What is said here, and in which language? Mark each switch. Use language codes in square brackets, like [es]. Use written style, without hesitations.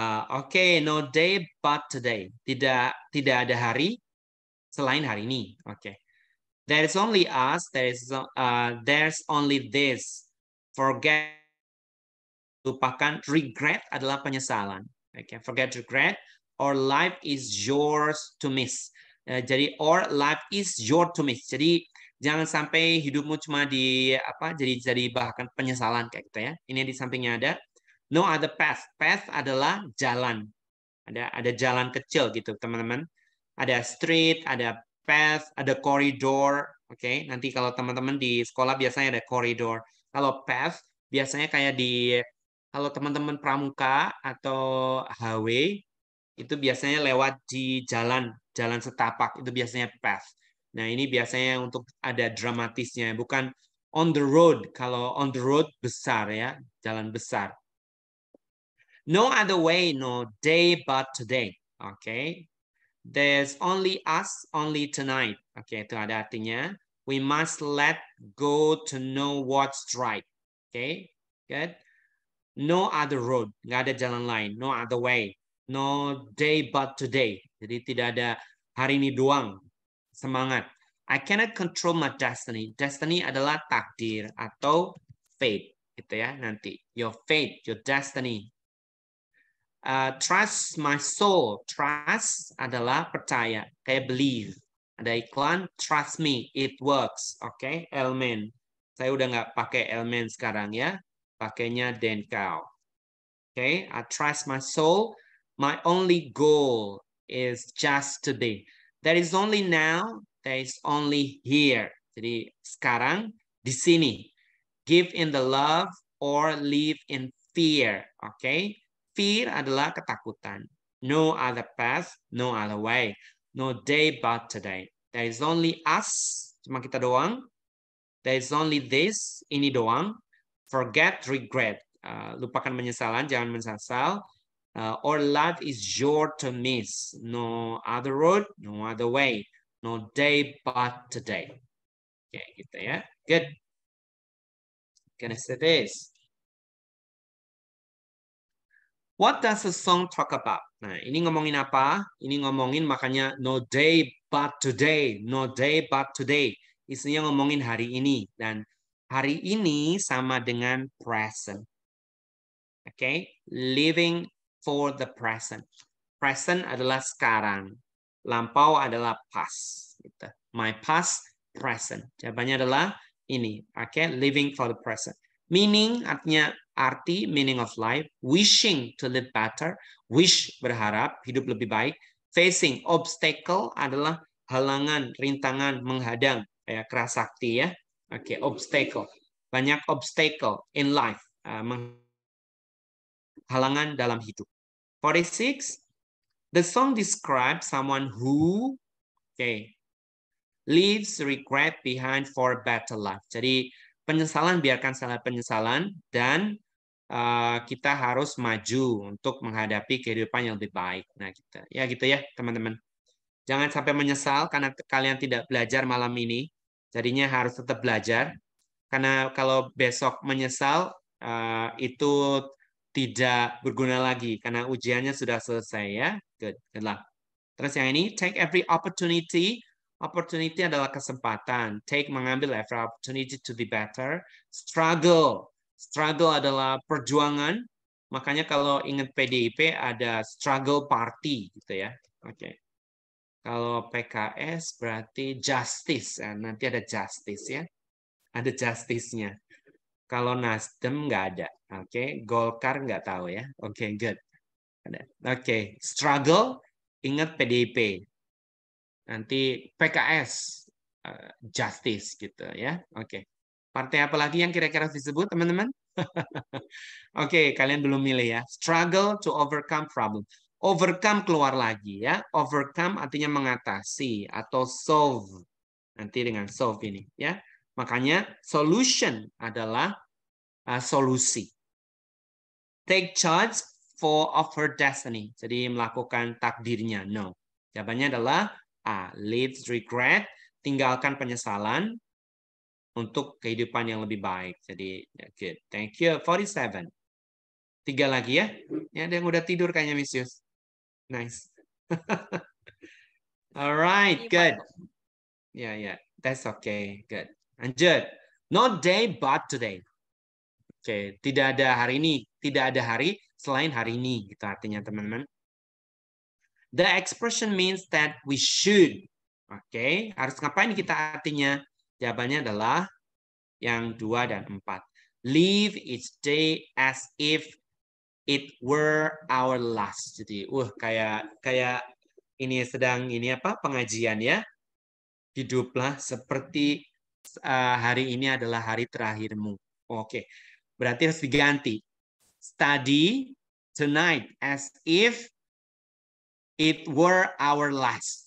[en] Oke, no day but today. [id] Tidak ada hari selain hari ini. [en] Oke. There's only us. There's only this. Forget. Lupakan. [id] Regret adalah penyesalan. [en] Oke, forget regret. Or life is yours to miss. [id] Jadi [en] or life is yours to miss. Jadi [id] Jangan sampai hidupmu cuma jadi bahkan penyesalan kayak gitu ya. Ini di sampingnya ada [en] no other path. [id] Path adalah jalan. Ada jalan kecil gitu, teman-teman. Ada street, ada path, ada corridor. Oke, nanti kalau teman-teman di sekolah biasanya ada corridor. Kalau path biasanya kayak kalau teman-teman pramuka atau highway itu biasanya lewat di jalan setapak, itu biasanya path. Nah, ini biasanya untuk ada dramatisnya, bukan on the road. Kalau [en] on the road [id] besar ya, jalan besar. [en] No other way, no day but today. Okay. There's only us, only tonight. Okay, [id] itu ada artinya. [en] We must let go to know what's right. Okay, good. No other road, [id] nggak ada jalan lain. [en] No other way. No day but today. [id] Jadi tidak ada hari ini doang. Semangat. [en] I cannot control my destiny. [id] Destiny adalah takdir atau fate, gitu ya nanti. [en] Your fate, your destiny. Trust my soul. Trust adalah percaya, kayak believe. Ada iklan, trust me, it works. [id] Oke, Elmen. Saya udah nggak pakai Elmen sekarang ya. [en] Pakainya Denkau. Okay, I trust my soul. My only goal is just today. There is only now. There is only here. [id] Jadi sekarang di sini. [en] Give in the love or live in fear. [id] Okay, fear adalah ketakutan. [en] No other path, no other way. No day but today. There is only us. [id] Cuma kita doang. [en] There is only this. [id] Ini doang. [en] Forget regret. [id] Lupakan penyesalan, jangan menyesal. [en] Or life is your to miss. No other road, no other way. No day but today. [id] Oke, gitu ya. [en] Good. Gonna say this. What does the song talk about? [id] Nah, ini ngomongin apa? Ini ngomongin makanya [en] no day but today. No day but today. [id] Isinya ngomongin hari ini. Dan hari ini sama dengan present. [en] Okay, living for the present. [id] Present adalah sekarang. Lampau adalah past. Gitu. My past, present. Jawabannya adalah ini. [en] Okay, living for the present. Meaning artinya meaning of life. Wishing to live better. [id] Wish berharap hidup lebih baik. Facing obstacle adalah halangan, rintangan, menghadang. Kayak kerasakti ya. Okay, obstacle. [en] Banyak obstacle in life. Halangan dalam hidup. 46. The song describes someone who leaves regret behind for a better life. [id] Jadi penyesalan biarkan salah penyesalan dan kita harus maju untuk menghadapi kehidupan yang lebih baik. Nah, gitu ya teman-teman. Jangan sampai menyesal karena kalian tidak belajar malam ini. Jadinya harus tetap belajar. Karena kalau besok menyesal itu tidak berguna lagi karena ujiannya sudah selesai ya. [en] Good lah. [id] Terus yang ini, [en] take every opportunity. [id] Opportunity adalah kesempatan. [en] Take mengambil every opportunity to be better. Struggle. [id] Struggle adalah perjuangan. Makanya kalau ingat PDIP ada [en] struggle party [id] gitu ya. Oke. Kalau PKS berarti justice. Nanti ada justice ya. Ada justice-nya. Kalau Nasdem nggak ada. Oke, Golkar nggak tahu ya. Oke, good. Oke, struggle, ingat PDIP. Nanti PKS, justice gitu ya. Oke. Partai apa lagi yang kira-kira disebut, teman-teman? Oke, kalian belum milih ya. [en] Struggle to overcome problem. [id] Overcome keluar lagi ya. Overcome artinya mengatasi atau solve. Nanti dengan solve ini ya. Makanya solution adalah solusi. [en] Take charge of her destiny. [id] Jadi melakukan takdirnya. No. Jawabannya adalah A. Leaves regret. Tinggalkan penyesalan untuk kehidupan yang lebih baik. Jadi, good. [en] Thank you. [id] 47. 3 lagi ya. Ya, ada yang udah tidur kayaknya, Miss Yus. [en] Nice. Alright, good. Yeah. That's okay. Good. [id] Lanjut. [en] No day but today. [id] Oke, tidak ada hari ini, tidak ada hari selain hari ini, gitu artinya teman-teman. [en] The expression means that we should. [id] Oke, harus ngapain kita artinya? Jawabannya adalah yang 2 dan 4. [en] Live each day as if it were our last. [id] Jadi, kayak ini sedang pengajian ya. Hiduplah seperti hari ini adalah hari terakhirmu. Oke. Berarti harus diganti. [en] Study tonight as if it were our last.